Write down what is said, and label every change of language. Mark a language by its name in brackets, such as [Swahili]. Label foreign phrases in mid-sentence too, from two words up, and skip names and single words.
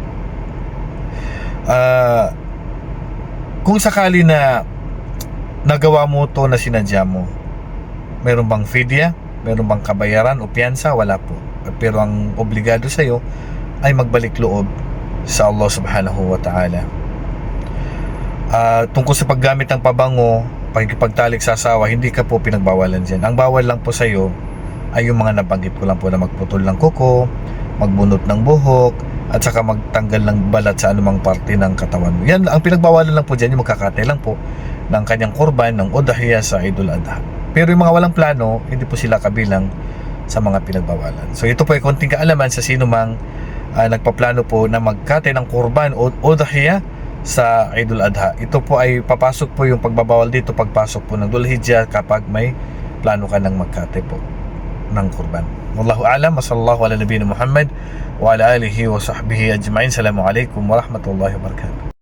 [Filipino] Kung sakali na nagawa mo to na sinadya mo, meron bang fidya? Meron bang kabayaran o piyansa? Wala po. Pero ang obligado sa iyo ay magbalik loob sa Allah [Arabic] سبحانه وتعالى. [Filipino] Tungkol sa paggamit ng pabango, pagkipagtalik sa asawa, hindi ka po pinagbawalan dyan. Ang bawal lang po sa iyo ay yung mga nabanggit ko lang po, na magputol ng kuko, magbunot ng buhok, at saka magtanggal ng balat sa anumang parte ng katawan mo. Yan, ang pinagbawalan lang po dyan, yung magkakate lang po ng kanyang kurban, ng udhiyah sa Eidul Adha. Pero yung mga walang plano, hindi po sila kabilang sa mga pinagbawalan. So ito po ay konting kaalaman sa sino mang nagpaplano po na magkate ng kurban o udhiyah sa Eidul Adha. Ito po ay papasok po yung pagbabawal dito pagpasok po ng Dhul-Hijjah kapag may plano ka ng magkate po ng kurban. [Arabic] والله أعلم. وصلى الله على نبينا محمد وعلى آله وصحبه أجمعين. السلام عليكم ورحمة الله وبركاته.